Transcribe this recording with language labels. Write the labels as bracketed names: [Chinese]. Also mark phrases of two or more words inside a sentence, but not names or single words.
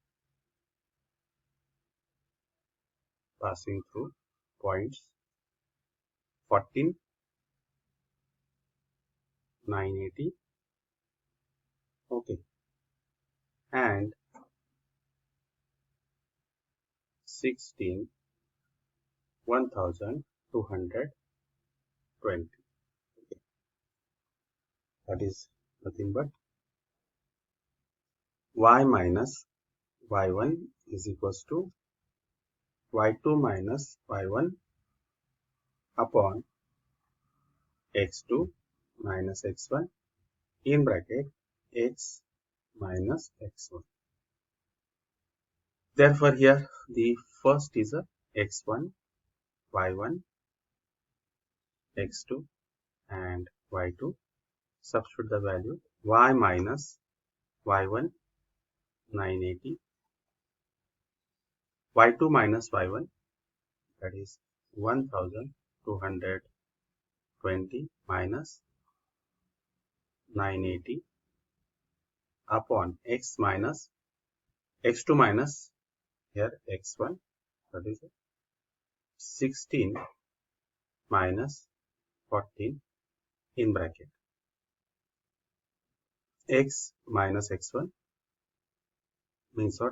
[English] 14, 980, okay, and 16, 1220. Okay. That is nothing but y minus y1 is equals to y2 minus y1 upon x2 minus x1 in bracket x minus x1. Therefore, here the first is a x1, y1, x2 and y2. Substitute the value y minus y1 980, y2 minus y1 that is 1220 minus 980 upon x minus x2 minus here x1 that is 16 minus 14 in bracket x minus x1 means what?